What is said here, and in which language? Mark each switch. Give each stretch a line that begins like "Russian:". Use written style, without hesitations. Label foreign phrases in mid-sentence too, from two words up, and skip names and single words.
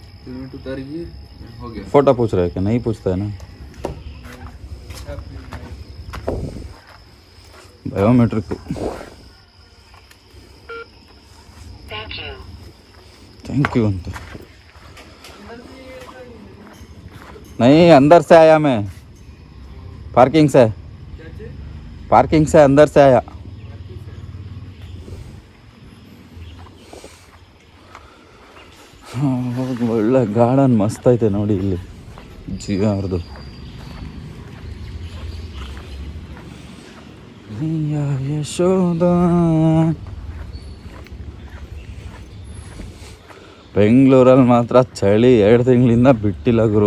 Hindi: फोटो पूछ रहे क्या? नहीं पूछता है ना. बायोमेट्रिक.
English: thank you अंत.
Hindi: नहीं, अंदर से आया मैं, पार्किंग से अंदर से आया.
Kannada: ಒಳ್ಳೆ ಗಾರ್ಡನ್ ಮಸ್ತ್ ಐತೆ ನೋಡಿ ಇಲ್ಲಿ ಜಿಯೋ ಅವ್ರದ್ದು. ಯಶೋದ ಬೆಂಗಳೂರಲ್ಲಿ ಮಾತ್ರ ಚಳಿ 2 ತಿಂಗಳಿಂದ ಬಿಟ್ಟಿಲ್ಲ ಗುರು.